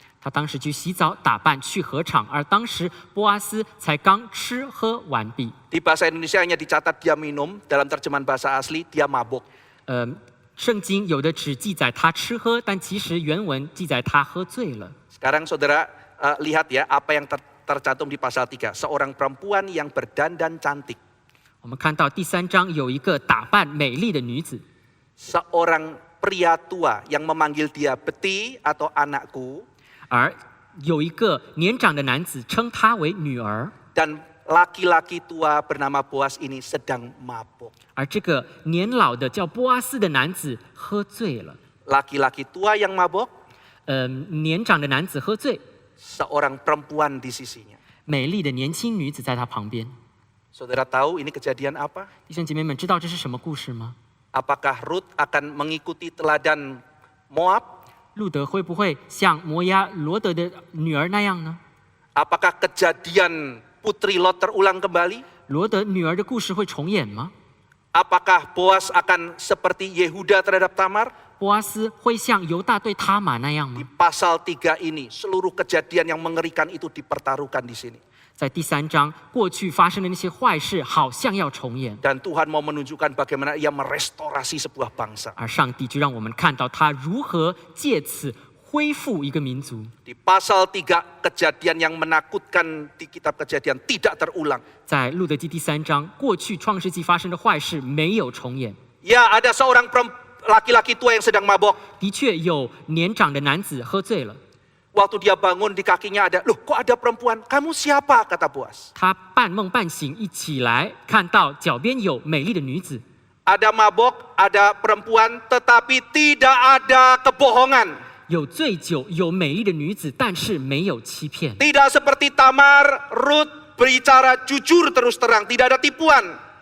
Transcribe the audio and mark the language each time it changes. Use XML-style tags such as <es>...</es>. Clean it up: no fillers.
<zh>他当时去洗澡打扮去禾场，而当时波阿斯才刚吃喝完毕。</zh> <id>Di bahasa Indonesia hanya dicatat dia minum, dalam terjemahan bahasa asli dia mabuk.</id> <zh>圣经有的只记载他吃喝，但其实原文记载他喝醉了。</zh> <id>Sekarang saudara lihat ya apa yang tercantum di pasal 3. Seorang perempuan yang berdandan cantik.</id> <zh>我们看到第3章有一个打扮美丽的女子，</zh> <id>Seorang pria tua yang memanggil dia beti atau anakku,</id> <zh>而有一个年长的男子称她为女儿，</zh> <id>dan laki-laki tua bernama Boas ini sedang mabuk.</id> <zh>而这个年老的叫波阿斯的男子喝醉了。</zh> <id>Laki-laki tua yang mabuk,</id> <zh>年长的男子喝醉，</zh> <id>seorang perempuan di sisinya.</id> <zh>美丽的年轻女子在他旁边。</zh> <id>Saudara tahu ini kejadian apa?</id> <zh>弟兄姐妹们，知道这是什么故事吗？</zh> <id>Apakah Rut akan mengikuti teladan Moab?</id> <zh>路德会不会像摩押罗德的女儿那样呢？</zh> <id>Apakah kejadian Putri Lot terulang kembali?</id> <zh>罗德女儿的故事会重演吗？</zh> <id>Apakah Boas akan seperti Yehuda terhadap Tamar?</id> <zh>波阿斯会像犹大对他玛那样</zh> <id>Di</id> <zh>吗？</zh> <id>pasal 3 ini, seluruh kejadian yang mengerikan itu dipertaruhkan di sini.</id> <zh>在第3章，过去发生的那些坏事好像要重演，</zh> <id>Dan Tuhan mau menunjukkan bagaimana ia merestorasi sebuah bangsa.</id> <zh>而上帝就让我们看到他如何借此恢复一个民族。</zh> <id>Di pasal 3, kejadian yang menakutkan di kitab kejadian tidak terulang.</id> <zh>在路德记第3章，过去创世纪发生的坏事没有重演。</zh> <id>Ya, ada seorang laki-laki tua yang sedang mabok.</id> <zh>的确有年长的男子喝醉了，</zh> <id>Waktu dia bangun di kakinya ada, loh kok ada perempuan? Kamu siapa? Kata Boas.</id> <zh>他半梦半醒，一起来看到脚边有美丽的女子，</zh> <id>Ada mabok, ada perempuan, tetapi tidak ada kebohongan.</id> <zh>有醉酒，有美丽的女子，但是没有欺骗。</zh> <id>Tidak seperti Tamar, Rut berbicara jujur terus terang, tidak ada tipuan.</id>